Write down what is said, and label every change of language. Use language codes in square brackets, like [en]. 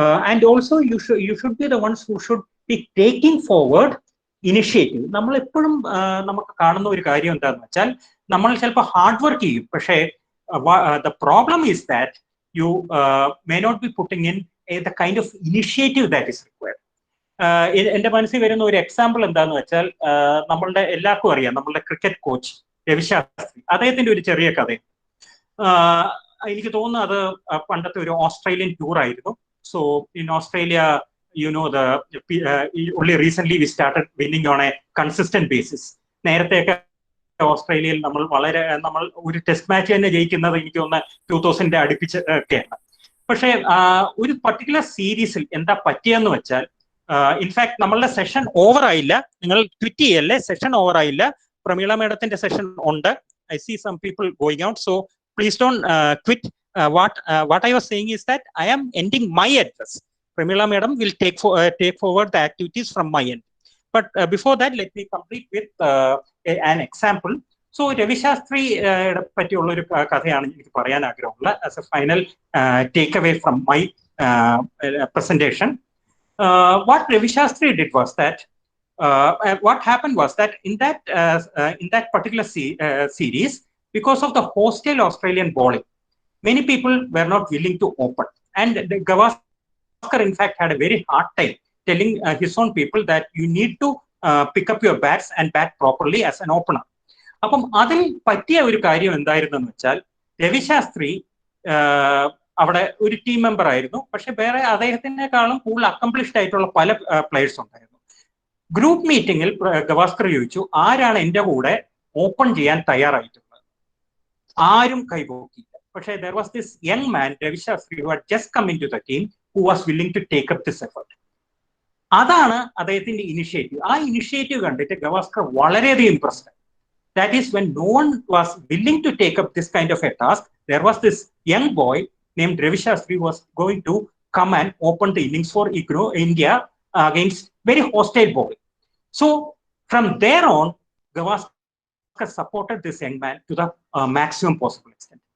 [en] And also, you should be the ones who should be taking forward initiative. [ml] നമ്മൾ എപ്പോഴും നമുക്ക് കാണുന്ന ഒരു കാര്യം എന്താണെന്ന് വെച്ചാൽ, നമ്മൾ ചിലപ്പോൾ ഹാർഡ് വർക്ക് ചെയ്യും, പക്ഷേ [en] the problem is that you may not be putting in the kind of initiative that is required. [ml] എന്റെ മനസ്സിൽ വരുന്ന ഒരു എക്സാമ്പിൾ എന്താന്ന് വെച്ചാൽ, നമ്മളുടെ എല്ലാവർക്കും അറിയാം, നമ്മളുടെ ക്രിക്കറ്റ് കോച്ച് രവിശാസ്ത്രി, അദ്ദേഹത്തിന്റെ ഒരു ചെറിയ കഥ. എനിക്ക് തോന്നുന്നു അത് പണ്ടത്തെ ഒരു ഓസ്ട്രേലിയൻ ടൂർ ആയിരുന്നു. [en] So in Australia, you know only recently we started winning on a consistent basis. [ml] നേരത്തെയൊക്കെ ഓസ്ട്രേലിയയിൽ നമ്മൾ ഒരു ടെസ്റ്റ് മാച്ച് തന്നെ ജയിക്കുന്നത് എനിക്ക് തോന്നുന്നു 2000 അടുപ്പിച്ച് ഒക്കെയാണ്. പക്ഷേ ഒരു പർട്ടിക്കുലർ സീരീസിൽ എന്താ പറ്റിയെന്ന് വെച്ചാൽ, [en] In fact, [ml] നമ്മളുടെ സെഷൻ ഓവർ ആയില്ല. നിങ്ങൾ ട്വീറ്റ് ചെയ്യല്ലേ, സെഷൻ ഓവർ ആയില്ല. പ്രമീള മേഡത്തിന്റെ സെഷൻ ഉണ്ട്. [en] I see some people going out, so please don't quit. What I was saying is that I am ending my address. Pramila madam will take forward the activities from my end. But before that, let me complete with an example. So Ravi Shastri [ml] പറ്റിയുള്ള ഒരു കഥയാണ് എനിക്ക് പറയാൻ ആഗ്രഹമുള്ളത് [en] as a final takeaway from my presentation. What Ravi Shastri did was that what happened was that in that particular series, because of the hostile Australian bowling, many people were not willing to open, and Gavaskar in fact had a very hard time telling his own people that you need to pick up your bats and bat properly as an opener. [ml] അപ്പം അതിൽ പറ്റിയ ഒരു കാര്യം എന്തായിരുന്നെന്ന് വെച്ചാൽ രവി ശാസ്ത്രി അവിടെ ഒരു team member ആയിരുന്നു, പക്ഷെ വേറെ അദ്ദേഹത്തിനേക്കാളും കൂടുതൽ അക്കംപ്ലിഷ്ഡ് ആയിട്ടുള്ള പല പ്ലേയേഴ്സ് ഉണ്ടായിരുന്നു. ഗ്രൂപ്പ് മീറ്റിംഗിൽ ഗവാസ്കർ ചോദിച്ചു, ആരാണ് എൻ്റെ കൂടെ ഓപ്പൺ ചെയ്യാൻ തയ്യാറായിട്ടുള്ളത്? ആരും കൈപോക്കിയില്ല. പക്ഷേ [en] there was this young man, Ravi Shastri, who had just come into the team, who was willing to take up this effort. [ml] അതാണ് അദ്ദേഹത്തിന്റെ ഇനിഷ്യേറ്റീവ്. ആ ഇനിഷ്യേറ്റീവ് കണ്ടിട്ട് ഗവാസ്കർ വളരെയധികം impressed. [en] That is, when no one was willing to take up this kind of a task, there was this young boy named Ravi Shastri who was going to come and open the innings for India against very hostile bowling. So from there on, Gavaskar supported this young man to the maximum possible extent.